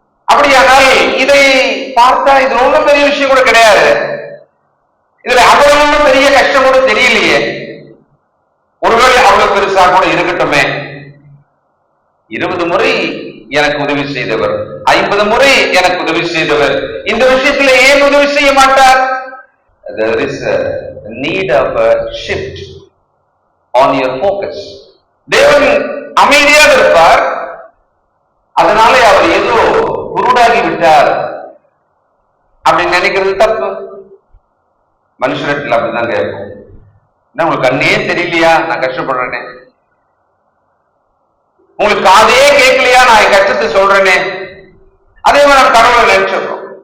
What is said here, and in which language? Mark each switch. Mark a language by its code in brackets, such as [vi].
[ta] அப்படியானால் இதை பார்த்தா இது ரொம்ப பெரிய விஷயம் கூட கிடையாது, இதுல அவ்வளவு பெரிய கஷ்டம் கூட தெரியலையே, ஒருவேளை அவ்வளவு பெருசா கூட இருக்கட்டுமே. 20 முறை எனக்கு உதவி செய்தவர், 50 முறை எனக்கு உதவி செய்தவர், இந்த விஷயத்துல ஏன் உதவி செய்ய மாட்டார்? [en] There is a need of a shift on your focus. [ta] தேவன் அமைதியாக இருப்பார், அதனால அவர் ஏதோ குருடாகி விட்டார் அப்படின்னு நினைக்கிறது தப்பு. மனுஷரத்தில் அப்படிதான் கேட்போம். என்ன, உங்களுக்கு கண்ணே தெரியலையா நான் கஷ்டப்படுறேனே, உங்களுக்கு காதே கேட்கலையா நான் என் கஷ்டத்தை சொல்றேனே, அதே மாதிரி நம்ம கடவுளை நினைச்சிடறோம்.